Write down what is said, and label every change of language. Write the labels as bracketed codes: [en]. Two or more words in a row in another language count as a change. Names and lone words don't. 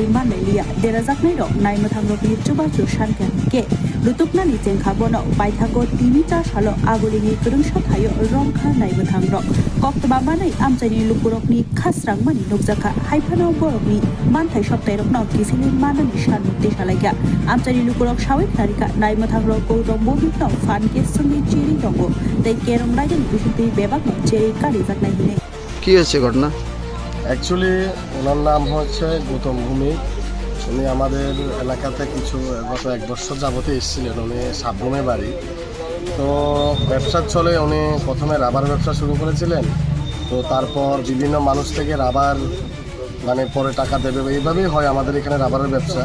[trp] Mandalia Derazaknai Rok Naimathangropni Chubachu Shankan Ke Lutukna Nichen Khabono Baithago Tinita Shalo Agulini Kurungsha Thayo Rongkha Naimathangrok Koktbamanai Amchaini Lukurokni Khasrangmani Nukjaka Haifano Borokni Manthai Shoptairokno Kisili Manani Shanmukti Shalaika Amchaini Lukurok Shawik Narika Naimathangrok Gautam Bumi no Fanke Sungi Chiri Dongo Tei Kerong Rajan Bishunti Bebak Cheri Kari Zaknai Hine [bn] কি হচ্ছে ঘটনা? অ্যাকচুয়ালি ওনার নাম হচ্ছে গৌতম ভূমি। উনি আমাদের এলাকাতে গত 1 বছর যাবতে এসেছিলেন। উনি সাবরুমে বাড়ি। তো ব্যবসার চলে উনি প্রথমে রাবার ব্যবসা শুরু করেছিলেন। তো তারপর বিভিন্ন মানুষ থেকে রাবার পরে টাকা দেবে, এইভাবেই হয় আমাদের এখানে রাবারের ব্যবসা।